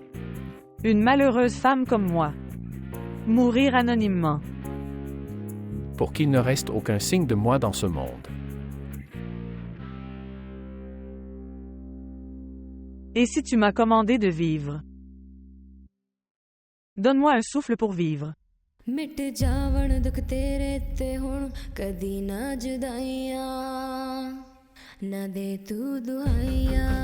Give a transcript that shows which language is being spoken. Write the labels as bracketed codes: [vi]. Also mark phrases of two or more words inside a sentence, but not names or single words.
[fr] Une malheureuse femme comme moi. Mourir anonymement. pour qu'il ne reste aucun signe de moi dans ce monde. Et si tu m'as commandé de vivre? Donne-moi un souffle pour vivre. [pa] ਮਿਟ ਜਾਵਣ ਦੁੱਖ ਤੇਰੇ ਤੇ ਹੁਣ ਕਦੀ ਨਾ ਜੁਦਾਈਆਂ ਨਾ ਦੇ ਤੂੰ ਦੁਆਈਆਂ